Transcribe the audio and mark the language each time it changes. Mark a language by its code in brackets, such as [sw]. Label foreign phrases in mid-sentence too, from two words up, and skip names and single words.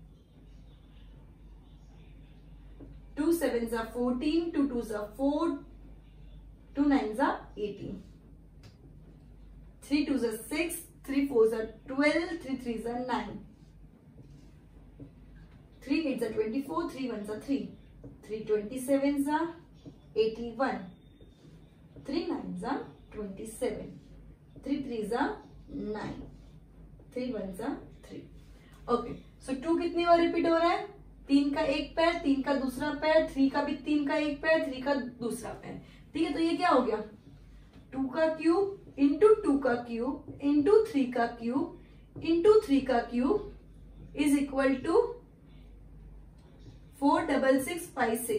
[en] 2 7s 14, 2 2s 4, 2 9s 18, 3 2s 6, 3 4s 12, 3 3s 9, 3 8s 24, 3 1s 3, 3 27s 81, 3 9s 27, 3 3s 9, 3 1s 3। okay, so [hi] 2 कितनी बार रिपीट हो रहा है, 3 का एक पैर, 3 का दूसरा पैर, 3 का भी 3 का एक पैर, 3 का दूसरा पैर। ठीक है, तो ये क्या हो गया 2 का [en] cube into [hi] 2 का [en] cube into [hi] 3 का [en] cube into [hi] 3 का [en] cube is equal to [hi] 4 6 6 5 6।